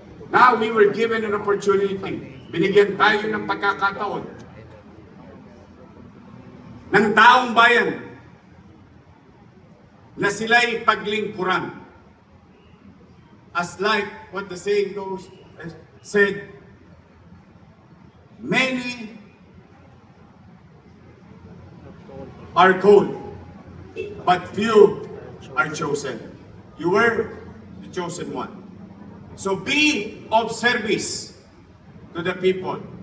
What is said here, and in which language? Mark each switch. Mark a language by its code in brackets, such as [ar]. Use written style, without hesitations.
[en] Now we were given an opportunity. [tl] Binigyan tayo ng pagkakataon ng taong bayan na sila'y paglingkuran. [en] As like what the saying goes, said, many are called, but few are chosen. You were the chosen one. So be of service to the people.